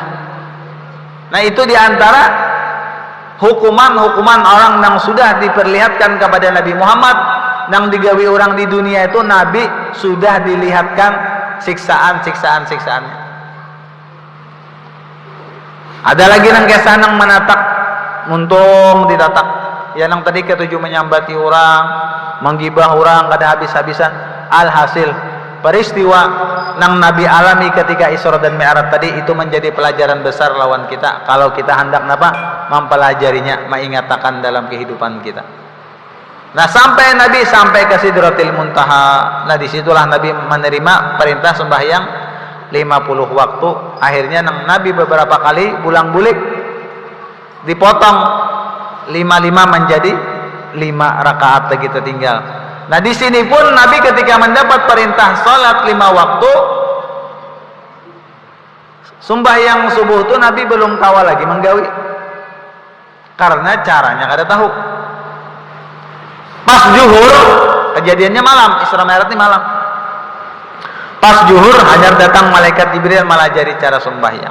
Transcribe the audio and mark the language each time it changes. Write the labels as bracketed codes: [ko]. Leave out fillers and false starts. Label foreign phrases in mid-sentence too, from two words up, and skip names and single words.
[bjn] Nah itu diantara hukuman orang yang sudah diperlihatkan kepada Nabi Muhammad nang digawi orang di dunia itu Nabi sudah dilihatkan siksaannya. Ada lagi nang kisah nang menatak muntung ditatak ya nang tadi ketujuh menyambati orang, menggibah orang kada habis-habisan. Alhasil peristiwa nang Nabi alami ketika Isra dan Mi'raj tadi itu menjadi pelajaran besar lawan kita kalau kita hendak mempelajarinya, mengingatkan dalam kehidupan kita. Nah sampai Nabi sampai ke Sidratil Muntaha. Nah disitulah Nabi menerima perintah sembahyang 50 waktu. Akhirnya Nabi beberapa kali bulang-bulik dipotong 5 menjadi 5 rakaat lagi tertinggal. Nah di sini pun Nabi ketika mendapat perintah salat 5 waktu sembahyang subuh itu Nabi belum tahu lagi menggawi karena caranya kada tahu. Pas zuhur kejadiannya malam, Isra Mi'raj ini malam. Pas zuhur hajar datang malaikat Jibril melajari cara sembahyang.